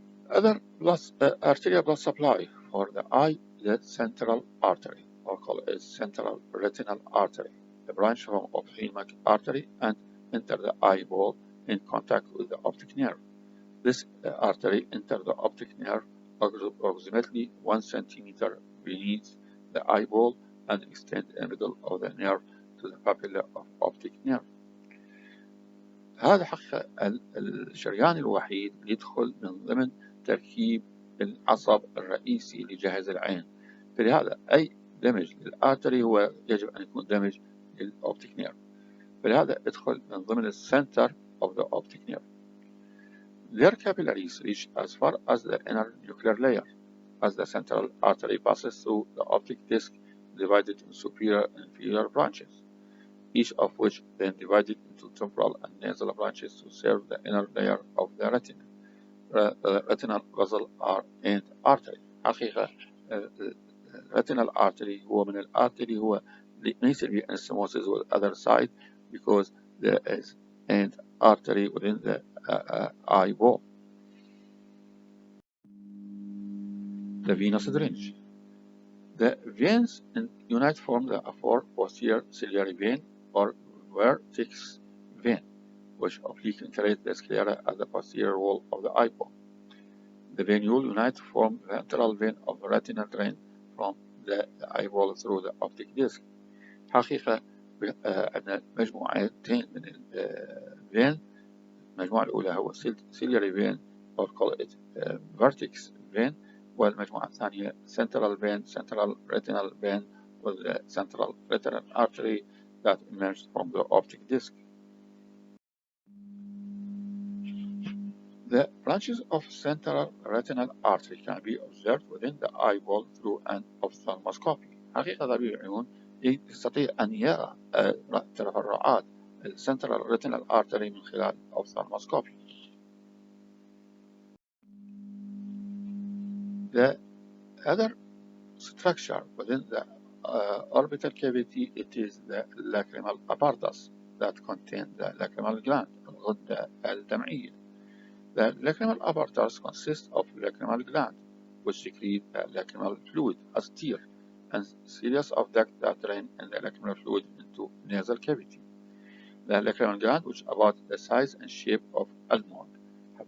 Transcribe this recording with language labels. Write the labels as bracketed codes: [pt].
[en] Other arterial blood supply for the eye, the central artery, or called it central retinal artery, a branch from ophthalmic artery and enter the eyeball in contact with the optic nerve. This artery enters the optic nerve approximately 1 centimeter beneath the eyeball and extends in the middle of the nerve to the papilla of optic nerve. [ar] هذا حقيقة الشريان الوحيد اللي يدخل من ضمن تركيب العصب الرئيسي لجهاز العين. فلهذا أي دمج للآرتري هو يجب أن يكون دمج للأوبتيك نيرف. فلهذا يدخل من ضمن السنتر [en] of the optic nerve. Their capillaries reach as far as the inner nuclear layer, as the central artery passes through the optic disc divided in superior and inferior branches, each of which then divided into temporal and nasal branches to serve the inner layer of the retina. The retinal vessel and artery. حقيقة retinal artery [ar] هو من الارتري هو ليس به [en] anastomosis with the other side because there is an artery within the eyeball. The venous drainage. The veins unite form the four posterior ciliary vein or vertex vein, which oblique penetrate the sclera at the posterior wall of the eyeball. The venule unite form the ventral vein of the retina drain from the eyeball through the optic disc. [ar] حقيقة عندنا مجموعتين من الفين. المجموعة الأولى هو [en] ciliary vein or call it vertex vein، [ar] والمجموعة الثانية [en] central vein, central retinal vein with the central retinal artery that emerged from the optic disc. The branches of central retinal artery can be observed within the eyeball through an ophthalmoscopy. [ar] حقيقة طبيب العيون يستطيع أن يرى تفرعات central retinal artery من خلال ophthalmoscopy. [en] The other structure within the orbital cavity, it is the lacrimal apparatus that contains the lacrimal gland, [ar] الغدة الدمعية. [en] The lacrimal apparatus consists of lacrimal gland, which secrete lacrimal fluid as tear, and series of ducts that drain in the lacrimal fluid into nasal cavity. The lacrimal gland, which is about the size and shape of almond, have